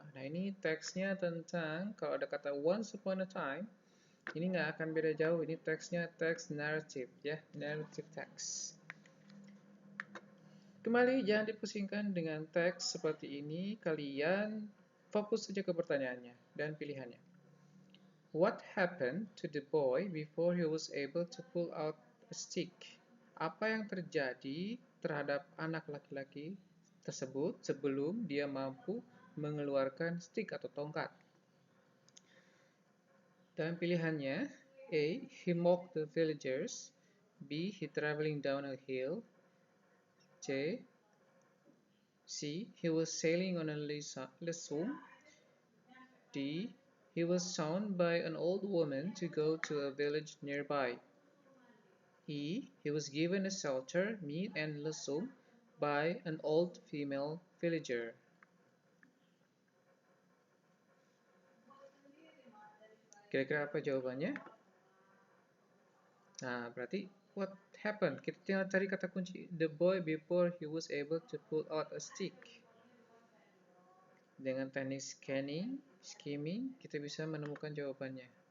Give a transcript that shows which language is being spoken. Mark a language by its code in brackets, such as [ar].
[id] Nah, ini teksnya tentang, kalau ada kata [en] once upon a time, [id] ini nggak akan beda jauh. Ini teksnya teks narrative, ya, narrative text. Kembali, jangan dipusingkan dengan teks seperti ini. Kalian fokus saja ke pertanyaannya dan pilihannya. [en] What happened to the boy before he was able to pull out a stick? [id] Apa yang terjadi terhadap anak laki-laki tersebut sebelum dia mampu mengeluarkan stick atau tongkat? Dan pilihannya, A. [en] He mocked the villagers. B. He traveling down a hill. C. He was sailing on a lesson. D. He was summoned by an old woman to go to a village nearby. E. He was given a shelter, meat, and lesson by an old female villager. [id] Kira-kira apa jawabannya? Nah, berarti [en] what happened? [id] Kita tinggal cari kata kunci [en] the boy before he was able to pull out a stick. [id] Dengan teknik skimming, kita bisa menemukan jawabannya.